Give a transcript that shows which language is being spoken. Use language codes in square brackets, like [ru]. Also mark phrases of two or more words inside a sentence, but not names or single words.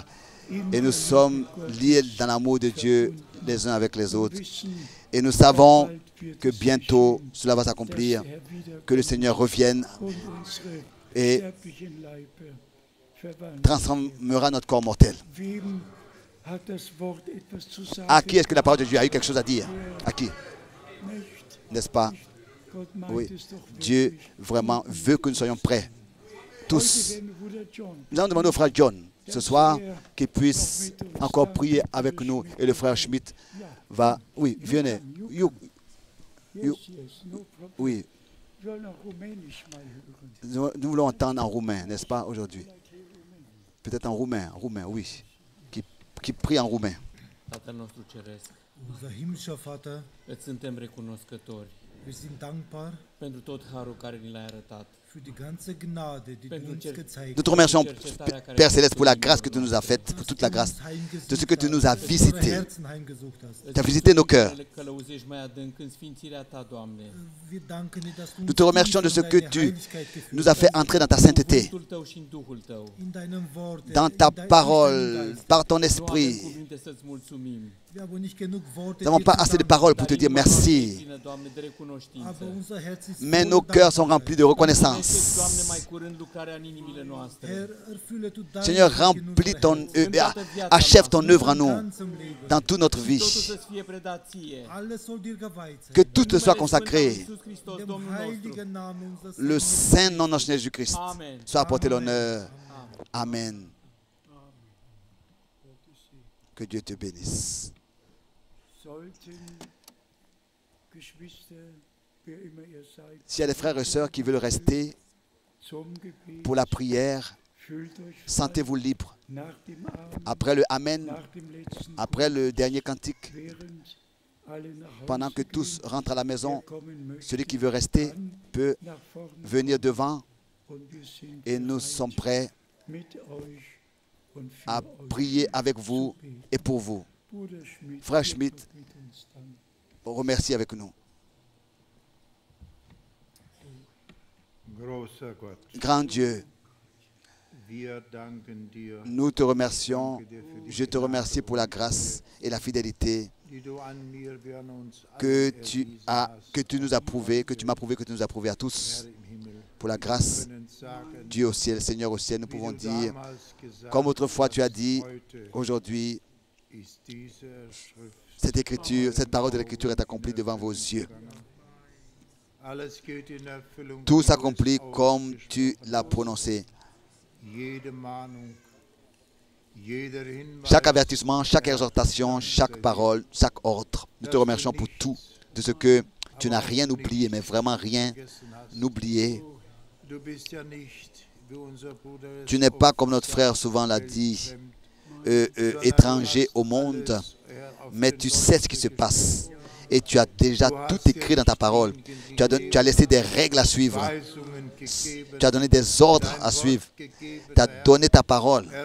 [fr] Et nous sommes liés dans l'amour de Dieu les uns avec les autres. Et nous savons que bientôt cela va s'accomplir, que le Seigneur revienne et [de] verwandelt. [fr] transformera notre corps mortel. [de] Wem hat das Wort etwas zu sagen? [fr] À qui est-ce que la parole de Dieu a eu quelque chose à dire? À qui? [de] Nicht. [fr] N'est-ce pas? [de] Gott meint [fr] Oui. [de] es doch [fr] Dieu [de] wirklich. [fr] vraiment veut que nous soyons prêts. [de] Heute [fr] Tous. [de] werden wir Bruder John [fr] Nous allons demander au frère John ce soir qu'il puisse encore prier avec nous. Et le frère Schmidt va... Oui, venez. [en] Yes, yes, no problem. [fr] Oui, [de] Wir wollen auch Rumänisch mal hören. [fr] nous voulons entendre en roumain, n'est-ce pas, aujourd'hui? Peut-être en roumain, oui. Qui prie en roumain. [ro] Tatăl nostru Ceresc, [de] Unser himmlischer Vater, [ro] îți suntem recunoscători [de] wir sind dankbar [ro] pentru tot harul care ni l-ai arătat, [de] für die ganze Gnade, die du uns gezeigt [fr] Nous te remercions, Père Céleste, pour la grâce que tu nous as faite, pour toute la grâce, de ce que tu nous as visité. [de] Herzen heimgesucht hast. [fr] Tu as visité nos cœurs. [ro] le călăuzești mai adânc în sfințirea ta, Doamne. [de] Wir danken dir, dass du [fr] Nous te remercions de ce que [de] deine [fr] tu [de] Heiligkeit geführt [fr] nous as fait entrer dans ta sainteté, [ro] Cuvântul tău și în Duhul tău. [de] in deinem Wort, [fr] dans ta parole, par ton esprit. [ro] Nu avem cuvinte să-ți mulțumim. [de] Wir haben nicht genug Worte, [fr] Nous n'avons pas [de] dir zu [fr] assez de [de] danken, [fr] paroles pour te dire merci, [ro] Plină, Doamne, de recunoștință. [de] aber unser Herz ist [fr] mais [de] voll [fr] nos cœurs sont [de] Dankbarkeit. [fr] remplis de reconnaissance. [ro] Doamne, mai curând lucrarea în inimile noastre. [de] Herr, erfülle du dein [fr] Seigneur, [de] Werk in [fr] remplis [de] unserem Herzen. [fr] achève ton œuvre en nous, [de] Ganzem Leben. [fr] dans toute notre vie. [ro] Totul să-ți fie predat ție. [de] Alles soll dir geweiht sein. [fr] Que tout te soit [ro] Numele [fr] consacré. [ro] Sfânt al Iisus Hristos, [de] In dem [ro] Domnul nostru. [de] heiligen Namen unseres [fr] Le [de] Herrn. [fr] saint nom de notre Seigneur Jésus-Christ Amen. soit apporté l'honneur. Amen. Que Dieu te bénisse. [de] Sollten Geschwister, wer immer ihr seid, [fr] S'il y a des frères et sœurs qui veulent rester [de] zum Gebet, [fr] pour la prière, [de] fühlt euch frei. [fr] sentez-vous libre. [de] Nach dem Abend, [fr] Après le Amen, [de] nach dem letzten [fr] après le dernier cantique, [de] während alle nach Hause [fr] pendant que [de] gehen, [fr] tous rentrent à la maison, [de] wer kommen möchte, [fr] celui qui veut rester [de] kann [fr] peut [de] nach vorne [fr] venir devant [de] und wir sind [fr] et nous [de] bereit, [fr] sommes prêts [de] mit euch und für [fr] à [de] euch [fr] prier [de] zu [fr] avec vous [de] beten. [fr] et pour vous. [de] Bruder Schmidt, [fr] Frère [de] wird [fr] Schmidt, [de] noch mit uns danken. [fr] Remerciez avec nous. [de] Großer Gott, [fr] Grand Dieu, [de] wir danken dir, [fr] nous te remercions. Je te remercie pour la grâce et la fidélité [de] die du an mir, wir an uns [fr] que [de] allen [fr] tu [de] erwiesen [fr] as, [de] hast. [fr] que tu nous as prouvé, que tu m'as prouvé, que tu nous as prouvé à tous. [de] Herr im Himmel, [fr] Pour la grâce, [de] wir können sagen, [fr] Dieu au ciel, Seigneur au ciel, nous [de] wie [fr] pouvons [de] du [fr] dire, [de] damals gesagt [fr] comme autrefois tu as [de] hast, [fr] dit, [de] heute [fr] aujourd'hui, [de] ist diese Schrift [fr] cette écriture, cette parole de l'écriture est accomplie devant vos yeux. [de] alles geht in Erfüllung, [fr] Tout [de] wie du es [fr] s'accomplit comme tu [de] ausgesprochen [fr] l'as [de] hast. [fr] prononcé. [de] Jede Mahnung, jeder Hinweis, [fr] Chaque avertissement, chaque exhortation, chaque parole, chaque ordre. Nous te remercions pour tout, de ce que tu n'as rien oublié, mais vraiment rien [de] vergessen hast. [fr] oublié. [de] Du bist ja nicht, wie unser Bruder es [fr] Tu n'es pas, [de] oft [fr] comme notre frère [de] sagt, [fr] souvent l'a dit, [de] weltfremd, [fr] étranger au monde, mais tu sais ce qui se passe. Et tu as déjà tout écrit dans ta parole. Tu as laissé des règles à suivre. Tu as donné des ordres à suivre. Tu as donné ta parole.